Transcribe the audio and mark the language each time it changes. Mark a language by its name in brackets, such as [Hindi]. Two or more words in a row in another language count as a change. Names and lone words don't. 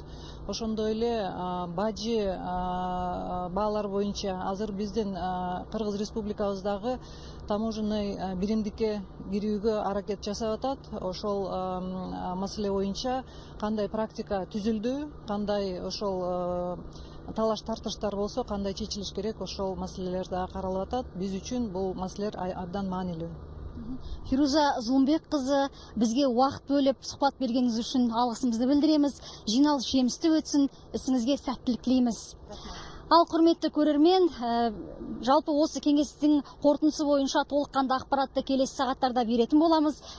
[Kyrgyz] Ошондой эле бажы баалар боюнча азыр биздин Кыргыз Республикабыздагы таможенный биримдикке кирүүгө аракет жасап атат. Ошол маселе боюнча кандай практика түзүлдү, кандай ошол талаш тартыштар болсо кандай чечилиш керек, ошол маселелер да каралып атат. Биз үчүн бул маселелер абдан маанилүү. [Kazakh] Фируза Зұлымбек қызы, бізге уақыт бөліп сұхбат бергеніңіз үшін алғысымызды білдіреміз. Жиналыс жемісті өтсін, ісіңізге сәттілік тілейміз. Ал құрметті көрермен, жалпы осы кеңестің қорытындысы бойынша толыққанды ақпаратты келесі сағаттарда беретін боламыз.